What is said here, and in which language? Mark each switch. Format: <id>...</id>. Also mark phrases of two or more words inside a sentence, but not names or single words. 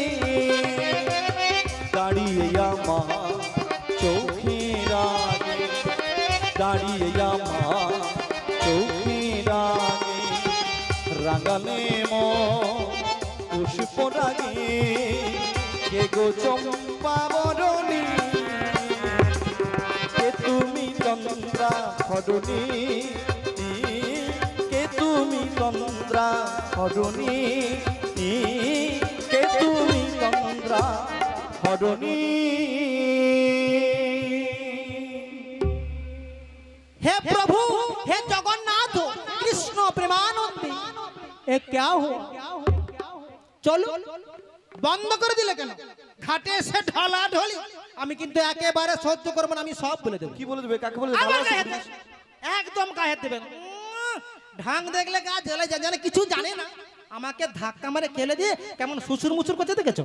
<bn>দাঁড়িয়ে আমার চোখের আগে, দাঁড়িয়ে আমার চোখের আগে, রাঙালে পুষ্প রাগে, কে গো চম্পা বরণী, কে তুমি তন্দ্রা হরণী, কে তুমি তন্দ্রা হরণী, কে তুমি তন্দ্রা হরণী।</bn> <hi>हे प्रभु हे जगन्नाथ कृष्ण प्रेमानंदी ए क्या हुआ</hi> <bn>চলো বন্ধ করে দিলে কেন? ঘাটে এসে ঢলা ঢলি আমি কিন্তু একেবারে সহ্য করব না, আমি সব বলে দেবো। কি বলে দেবে, কাকে বলে আবার দেবে? গায়ে হাত দেবে। একদম গায়ে হাত দেবেন। ঢাং দেখলে গা জ্বলে যায়, জানে কিছু জানে না, আমাকে ধাক্কা মারে খেলে দিয়ে কেমন সুসুর মুসুর করতে দেখেছো?</bn>